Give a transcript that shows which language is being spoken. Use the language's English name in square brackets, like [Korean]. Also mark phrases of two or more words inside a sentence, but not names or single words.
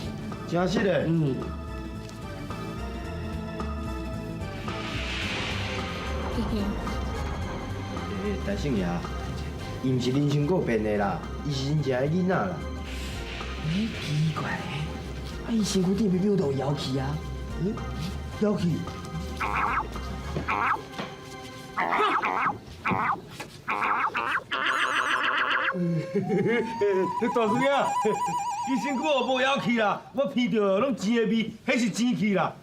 [Min Nan Chinese] 真实的？大圣爷，伊毋是人参果变的啦，伊是真正的囡仔啦。奇怪伊身躯顶明明都有妖气啊！妖气？大叔兄，伊身躯哦无妖气啦，我闻到拢钱的味，迄是钱气啦。